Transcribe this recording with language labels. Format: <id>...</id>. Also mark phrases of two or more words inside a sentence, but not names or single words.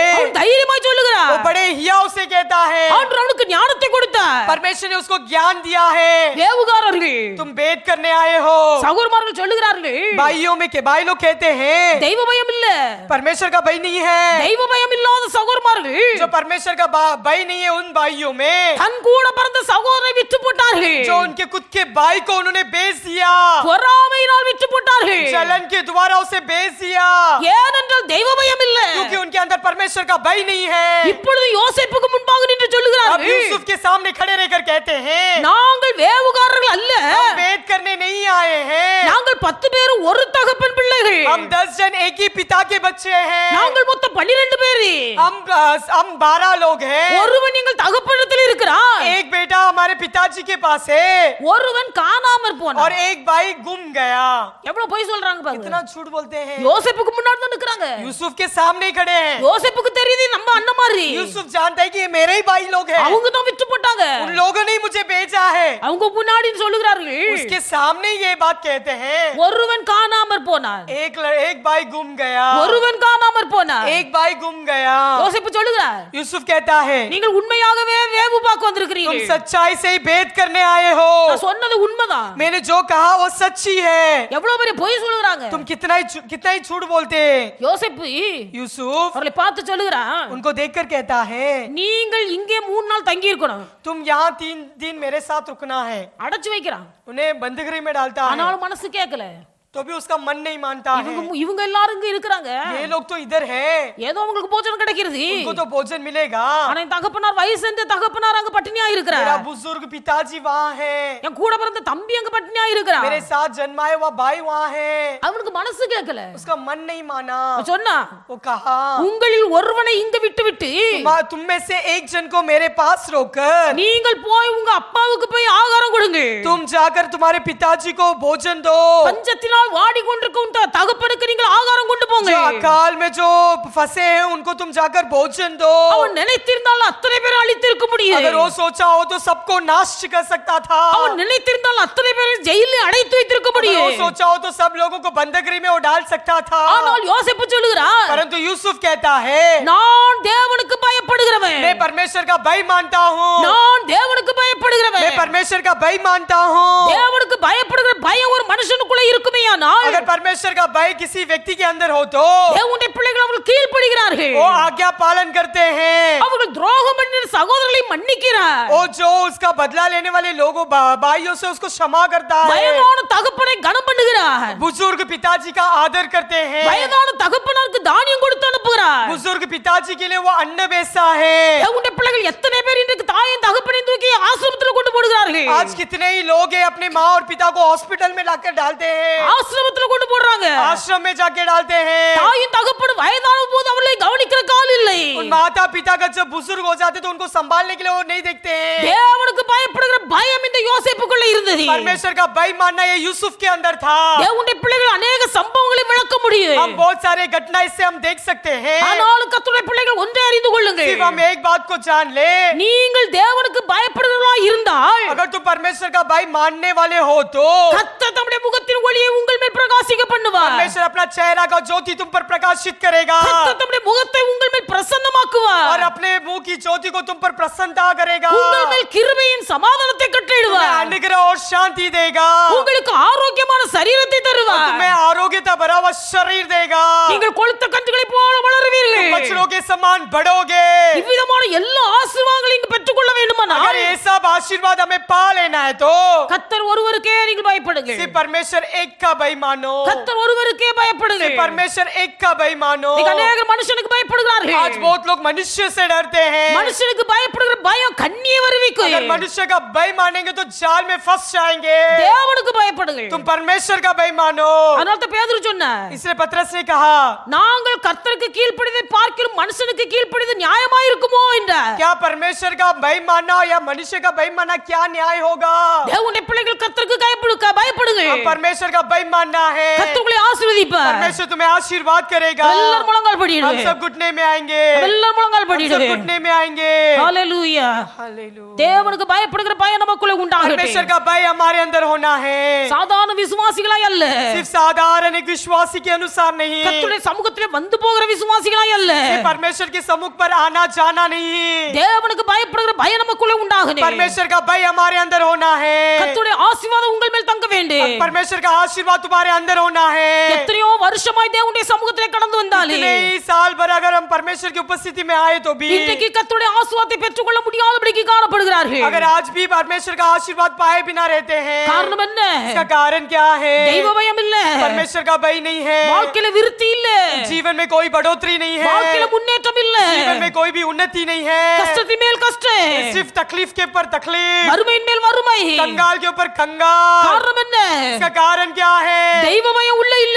<ta>அவன் தைரியமாய் சொல்லுகிறார்.</ta> <hi>वो बड़े हिया उसे कहता है,</hi> <ta>ஆண்டவர் அவனுக்கு ஞானத்தை கொடுத்தார்.</ta> <hi>परमेश्वर ने उसको ज्ञान दिया है।</hi> <ta>வேவுகாரர்கள்,</ta> <hi>तुम भेद करने आए हो।</hi> <ta>சகோதரர்கள் சொல்லுகிறார்கள்,</ta> <hi>भाइयों में के भाई लोग कहते हैं</hi> <ta>தெய்வ பயம் இல்ல.</ta> <hi>परमेश्वर का भाई नहीं है।</hi> <ta>தெய்வ பயம் இல்லாத சகோதரர்கள்</ta> <hi>जो परमेश्वर का भाई नहीं है, उन भाइयों में</hi> <ta>தன் கூட பிறந்த சகோதரரை விற்று போட்டார்கள்.</ta> <hi>जो उनके खुद के भाई को उन्होंने बेच दिया,</hi> <ta>பொறாமையினால் விற்று போட்டார்கள்.</ta> <hi>जलन के द्वारा उसे बेच दिया,</hi> <ta>ஏனென்றால் தெய்வ பயம் இல்ல.</ta> <hi>क्योंकि उनके अंदर परमेश्वर का भाई नहीं है।</hi> <ta>இப்பொழுது யோசேப்புக்கு முன்பாக நின்று</ta> <hi>अब</hi> <ta>சொல்லுகிறார்கள்,</ta> <hi>यूसुफ के सामने खड़े रहकर कहते हैं,</hi> <ta>நாங்கள் வேவுகாரர்கள் அல்ல.</ta> <hi>हम भेद करने नहीं आए हैं,</hi> <ta>நாங்கள் 10 பேரும் ஒரு தகப்பன் பிள்ளைகள்.</ta> <hi>हम 10 जन एक ही पिता के बच्चे हैं,</hi> <ta>நாங்கள் மொத்தம் 12 பேர்.</ta> <hi>हम 12 लोग हैं।</hi> <ta>ஒருவன் எங்கள் தகப்பனிடத்தில் இருக்கிறான்,</ta> <hi>एक बेटा हमारे पिताजी के पास है</hi> <ta>ஒருவன் காணாமற்</ta> <hi>और</hi> <ta>போனான்.</ta> <hi>एक भाई गुम गया।</hi> <ta>எவ்வளவு பொய் சொல்றாங்க பாருங்க.</ta> <hi>इतना झूठ बोलते हैं।</hi> <ta>யோசேப்புக்கு முன்னாடி தான் நிக்கறாங்க.</ta> <hi>यूसुफ के सामने ही खड़े हैं।</hi> <ta>யோசேப்புக்கு தெரியுது நம்ம அண்ணன் மாதிரி.</ta> <hi>यूसुफ जानता है कि ये मेरे ही भाई लोग हैं,</hi> <ta>அவங்க தான் விட்டு போட்டாங்க.</ta> <hi>उन लोगों ने ही मुझे भेजा है।</hi> <ta>அவங்க முன்னாடி சொல்லுகிறார்கள்,</ta> <hi>उसके सामने ये बात कहते हैं,</hi> <ta>ஒருவன் காணாமற் போனான்,</ta> <hi>एक भाई गुम गया,</hi> <ta>ஒருவன் காணாமற் போனான்.</ta> <hi>एक भाई गुम गया।</hi> <ta>யோசேப்பு சொல்லுகிறார்,</ta> <hi>यूसुफ कहता है,</hi> <ta>நீங்கள் உண்மையாகவே வேவு பார்க்க</ta> <hi>तुम</hi> <ta>வந்திருக்கிறீர்கள்.</ta> <hi>सच्चाई से ही भेद करने आए हो।</hi> <ta>நான் சொன்னது உண்மைதான்.</ta> <hi>मैंने जो कहा वो सच्ची है।</hi> <ta>எவ்வளவு பெரிய பொய் சொல்லுறாங்க.</ta> <hi>तुम कितना ही झूठ बोलते हैं।</hi> <ta>யோசேப்பு</ta> <hi>यूसुफ</hi> <ta>அவர்களை பார்த்து சொல்லுகிறான்,</ta> <hi>उनको देखकर कहता है,</hi> <ta>நீங்கள் இங்கே 3 நாள் தங்கி இருக்கணும்.</ta> <hi>तुम यहाँ 3 दिन मेरे साथ रुकना है।</hi> <ta>அடைச்சு வைக்கிறான்.</ta> <hi>उन्हें बंदीगृह में डालता है,</hi> <ta>ஆனாலும் மனசு கேட்கல.</ta> <hi>तो भी उसका मन नहीं मानता है।</hi> <ta>இவங்க எல்லாரும் இங்க இருக்கிறாங்க.</ta> <hi>ये लोग तो इधर है,</hi> <ta>ஏதோ அவங்களுக்கு போஜனம் கிடைக்கிறது.</ta> <hi>उनको तो भोजन मिलेगा।</hi> <ta>ஆனா என் தகப்பனார் வயசுந்த தகப்பனார் அங்க பட்டினியா இருக்கிறார்.</ta> <hi>मेरा बुजुर्ग पिताजी वहाँ है,</hi> <ta>என் கூட பிறந்த தம்பி அங்க பட்டினியா இருக்கிறார்.</ta> <hi>मेरे साथ जन्माया हुआ भाई वहाँ है।</hi> <ta>அவனுக்கு மனசு கேட்கல.</ta> <hi>उसका मन नहीं माना।</hi> <ta>சொன்னா</ta> <hi>वो कहा,</hi> <ta>உங்களில் ஒருவனை இங்க விட்டு</ta> <hi>तुम में से एक जन को मेरे पास रोकर</hi> <ta>நீங்கள் போய் உங்க அப்பாவுக்கு போய் ஆகாரம் கொடுங்க.</ta> <hi>तुम जाकर तुम्हारे पिताजी को भोजन दो।</hi> <ta>பஞ்சத்தினால் வாடி கொண்டிருக்கும் தகப்பனுக்கு நீங்கள் ஆகாரம் கொண்டு போங்க.</ta> <hi>जो अकाल में जो फंसे हैं उनको तुम जाकर भोजन दो।</hi> <ta>அவன் நினைத்திருந்தால் அத்தனை பேரை அழித்திருக்க முடியும்.</ta> <hi>अगर वो सोचा हो तो सबको नाश कर सकता था।</hi> <ta>அவன் நினைத்திருந்தால் அத்தனை பேரை ஜெயிலில் அடைத்து வைத்திருக்க</ta> <hi>अगर</hi> <ta>முடியும்.</ta> <hi>वो सोचा हो तो सब लोगों को बंदगरी में वो डाल सकता था।</hi> <ta>ஆனால் யோசேப்பு சொல்லுகிறார்,</ta> <hi>परंतु यूसुफ कहता है,</hi> <ta>நான் தேவனுக்கு பயப்படுகிறவன்.</ta> <hi>मैं परमेश्वर का भय मानता हूँ।</hi> <ta>நான் தேவனுக்கு பயப்படுகிறவன்.</ta> <hi>मैं परमेश्वर का भय मानता हूँ।</hi> <ta>தேவனுக்கு பயப்படுகிற பயம் ஒரு மனுஷனுக்குள்ள இருக்குமேயானால்</ta> <hi>अगर परमेश्वर का भय किसी व्यक्ति के अंदर हो तो</hi> <ta>தேவனுடைய பிள்ளைகள் அவர்கள் கீழ்ப்படிகிறார்கள்.</ta> <hi>वो आज्ञा पालन करते हैं।</hi> <ta>அவர்கள் துரோகம் பண்ணின சகோதரர்களை மன்னிக்கிறார்.</ta> <hi>वो जो उसका बदला लेने वाले लोगों भाइयों से उसको क्षमा करता है।</hi> <ta>வயதான தகப்பனை கனம் பண்ணுகிறார்.</ta> <hi>बुजुर्ग पिताजी का आदर करते हैं।</hi> <ta>வயதான தகப்பனாருக்கு தானியம் கொடுத்து அனுப்புகிறார்.</ta> <hi>बुजुर्ग पिताजी के लिए वो अन्न बेचता है।</hi> <ta>தேவனுடைய பிள்ளைகள் எத்தனை பேர் இன்றைக்கு தாயின் தகப்பனையும் தூக்கி ஆசிரமத்தில் கொண்டு போடுகிறார்கள்.</ta> <hi>आज कितने ही लोग हैं अपने माँ और पिता को हॉस्पिटल में लाकर डालते हैं,</hi> <ta>ஆசிரமத்தில் கொண்டு போடுறாங்க.</ta> <hi>आश्रम में जाके डालते हैं।</hi> <ta>தாயின் தகப்பன் வயதான போது அவளை கவனிக்கிற கால் இல்லை.</ta> <hi>उन माता पिता का जब बुजुर्ग हो जाते तो उनको संभालने के लिए वो नहीं देखते हैं।</hi> <ta>தேவனுக்கு பயப்படுகிற பயம் இந்த யோசேப்புக்குள்ள இருந்தது.</ta> <hi>परमेश्वर का भय मानना ये यूसुफ के अंदर था।</hi> <ta>தேவனுடைய பிள்ளைகள் अनेक சம்பவங்களை விளக்க முடியும்.</ta> <hi>हम बहुत सारे घटना इससे हम देख सकते हैं।</hi> <ta>ஆனால் கர்த்தருடைய பிள்ளைகள் ஒன்றை அறிந்து கொள்ளுங்கள்.</ta> <hi>सिर्फ हम एक बात को जान ले,</hi> <ta>நீங்கள் தேவனுக்கு பயப்படுகிறவர்களாய் இருந்தால்</ta> <hi>अगर तुम परमेश्वर का भय मानने वाले हो तो</hi> <ta>கர்த்தர் தம்முடைய முகத்தின் ஒளியை உங்கள் மேல் பிரகாசிக்க பண்ணுவார்.</ta> <hi>परमेश्वर अपना चेहरा का ज्योति तुम पर प्रकाशित करेगा</hi> <ta>கர்த்தர் தம்முடைய முகத்தை உங்கள் மேல் பிரசன்னமாக்குவார்.</ta> <hi>और अपने मुंह की ज्योति को तुम पर प्रसन्नता करेगा।</hi> <ta>உங்கள் மேல் கிருபையின் சமாதானத்தை</ta> <hi>तुम्हें</hi> <ta>கட்டளையிடுவார்.</ta> <hi>अनुग्रह और शांति देगा।</hi> <ta>உங்களுக்கு ஆரோக்கியமான சரீரத்தை தருவார்.</ta> <hi>तुम्हें आरोग्यता भरा हुआ शरीर देगा।</hi> <ta>நீங்கள் கொழுத்த கன்றுகளைப் போல வளருவீர்கள்.</ta> <hi>बछड़ों के समान बढ़ोगे।</hi> <ta>இவ்விதமான எல்லா ஆசீர்வாதங்களையும் இங்கு பெற்றுக்கொள்ள வேண்டுமானால்</ta> <hi>अगर ये सब आशीर्वाद हमें पा लेना है तो</hi> <ta>கர்த்தர் ஒருவருக்கே நீங்கள் பயப்படுங்கள்.</ta> <hi>सिर्फ परमेश्वर एक का भय मानो।</hi> <ta>கர்த்தர் ஒருவருக்கே பயப்படுங்கள்.</ta> <hi>सिर्फ परमेश्वर एक का भय मानो।</hi> <ta>இன்னைக்கு अनेक மனுஷனுக்கு பயப்படுகிறார்கள்.</ta> <hi>आज बहुत लोग मनुष्य से डरते हैं।</hi> <ta>மனுஷனுக்கு பயப்படுகிற பயம் கண்ணியை வருவிக்கும்.</ta> <hi>अगर मनुष्य का भय मानेंगे तो जाल में फंस जाएंगे।</hi> <ta>தேவனுக்கு பயப்படுங்கள்.</ta> <hi>तुम परमेश्वर का भय मानो।</hi> <ta>அதனால தான் பேதுரு சொன்னார்,</ta> <hi>इसलिए पतरस ने कहा,</hi> <ta>நாங்கள் கர்த்தருக்கு கீழ்ப்படிவதை பார்க்கிலும் மனுஷனுக்கு கீழ்ப்படிவது நியாயமா இருக்குமோ என்றார்.</ta> <hi>क्या परमेश्वर का भय मानना या मनुष्य का भय मानना क्या न्याय होगा?</hi> <ta>தேவனுடைய பிள்ளைகள் கர்த்தருக்கு பயப்படுங்கள்.</ta> <hi>हम परमेश्वर का भय मानना है।</hi> <ta>கர்த்தர் உங்களை ஆசீர்வதிப்பார்.</ta> <hi>परमेश्वर तुम्हें आशीर्वाद करेगा।</hi> <ta>எல்லாரும் முழங்கால்</ta> <hi>हम</hi> <ta>படியிடுங்க.</ta> <hi>सब घुटने में आएंगे।</hi> <ta>எல்லாரும் முழங்கால்</ta> <hi>हम सब</hi> <ta>படியிடுங்க.</ta> <hi>घुटने में आएंगे।</hi> <ta>ஹalleluya.</ta> <hi>हालेलुया।</hi> <ta>தேவனுக்கு பயப்படுகிற பயம் நமக்குள்ள</ta> <hi>परमेश्वर</hi> <ta>உண்டாகட்டும்.</ta> <hi>का भय हमारे अंदर होना है।</hi> <ta>சாதாரண விசுவாசிகளாய் அல்ல,</ta> <hi>सिर्फ साधारण एक विश्वासी के अनुसार नहीं,</hi> <ta>கர்த்தருடைய சமூகத்திலே வந்து போகிற விசுவாசிகளாய் அல்ல,</ta> <hi>सिर्फ परमेश्वर के सम्मुख पर आना जाना नहीं।</hi> <ta>தேவனுக்கு பயப்படுகிற பயம் நமக்குள்ள உண்டாகணும்.</ta> <hi>परमेश्वर का भय हमारे अंदर होना है।</hi> <ta>கர்த்தருடைய ஆசீர்வாதம் உங்கள் மேல் தங்க வேண்டும்.</ta> <hi>परमेश्वर का आशीर्वाद तुम्हारे अंदर होना है।</hi> <ta>எத்தனையோ வருஷமாய் தேவனுடைய சமூகத்திலே கடந்து வந்தாலே</ta> <hi>इतने ही साल भर अगर हम परमेश्वर की उपस्थिति में आए तो भी</hi> <ta>இன்றைக்கு கர்த்தருடைய ஆசீர்வாதத்தை பெற்றுக்கொள்ள முடியாதபடிக்கு காணப்படுகிறார்கள்.</ta> <hi>अगर आज भी परमेश्वर का आशीर्वाद पाए बिना रहते हैं,</hi> <ta>காரணம் என்ன?</ta> <hi>इसका कारण क्या है?</hi> <ta>தெய்வ பயம் இல்ல,</ta> <hi>परमेश्वर का भय नहीं है।</hi> <ta>வாழ்க்கையில விருத்தி இல்ல,</ta> <hi>जीवन में कोई बढ़ोतरी नहीं है।</hi> <ta>வாழ்க்கையில முன்னேற்றம் இல்ல,</ta> <hi>जीवन में कोई भी उन्नति नहीं है।</hi> <ta>கஷ்டத்தின் மேல் கஷ்டம்,</ta> <hi>सिर्फ तकलीफ के ऊपर तकलीफ,</hi> <ta>வறுமையின் மேல் வறுமை.</ta> <hi>कंगाल के ऊपर कंगाल।</hi> <ta>காரணம் என்ன?</ta> <hi>इसका कारण क्या है?</hi> <ta>தெய்வ பயம் உள்ள இல்ல.</ta>